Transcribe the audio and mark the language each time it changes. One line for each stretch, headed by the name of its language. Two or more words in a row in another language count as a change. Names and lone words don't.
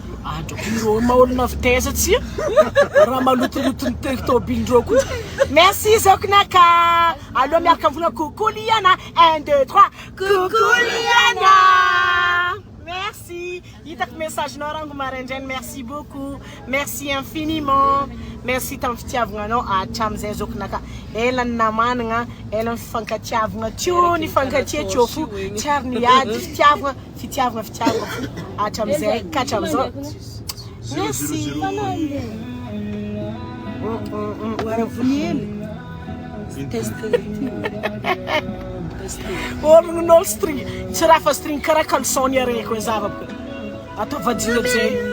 Malagasy: Iro maolona vitesse tsia. Raha malotoloto ny tobindreo koa.
French: Merci Zokinaka.
Malagasy: Allô miaraka mivona coucou Liana.
French: 1 2 3. Coucou Liana. Merci.
Malagasy: Hitako message narango maraindrainy.
French: Merci beaucoup. Merci infiniment.
Malagasy: Merci tamin'ny fitiavagnanao hatramizay Zokinaka. Ela ny namanagna, ela ny fifankatiavagna tio ny fankatia tio fo tsy ary niady fitiavagna hatramizay ka hatramizao.
French: Merci.
Malagasy: Olon'olo string tsy raha fa string karaha kalsony araiky hoe zavako atao vadiana zay